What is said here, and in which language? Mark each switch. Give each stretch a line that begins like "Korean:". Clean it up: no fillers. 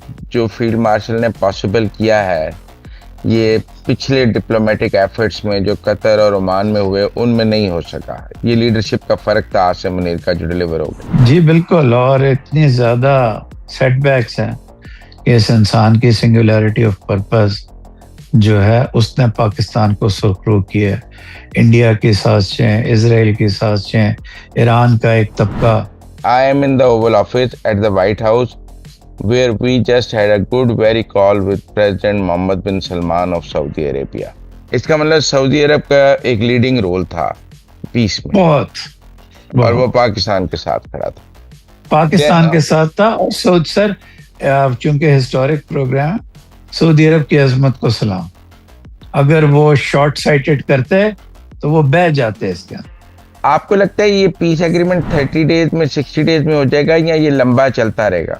Urdu: جو field marshal نے possible کیا ہے، یہ پچھلے ڈپلومیٹک ایفرٹس میں جو قطر اور عمان میں ہوئے ان میں نہیں ہو سکا۔ یہ لیڈرشپ کا فرق تھا عاصم منیر کا جو ڈیلیور ہو گیا۔ جی بالکل، اور اتنی زیادہ سیٹ بیکس ہیں کہ اس انسان کی سنگولیرٹی آف پرپز جو ہے اس نے پاکستان کو سرخرو کیا ہے۔ انڈیا کی سازشیں، اسرائیل کی سازشیں، ایران کا ایک طبقہ۔
English: I am in the Oval Office at the White House where we just had a good very call with President Mohammed bin Salman of Saudi Arabia۔
Urdu: اس کا مطلب سعودی عرب کا ایک لیڈنگ رول تھا پیس میں، اور وہ پاکستان کے ساتھ کھڑا تھا۔ پاکستان کے ساتھ تھا۔ اور سر چونکہ ہسٹورک پروگرام، سعودی عرب کی عظمت کو سلام۔ اگر وہ شارٹ سائٹڈ کرتے تو وہ بہ جاتے اس کے اندر۔ آپ کو لگتا ہے یہ پیس ایگریمنٹ 30 ڈیز میں 60 ڈیز میں ہو جائے گا یا یہ لمبا چلتا رہے گا؟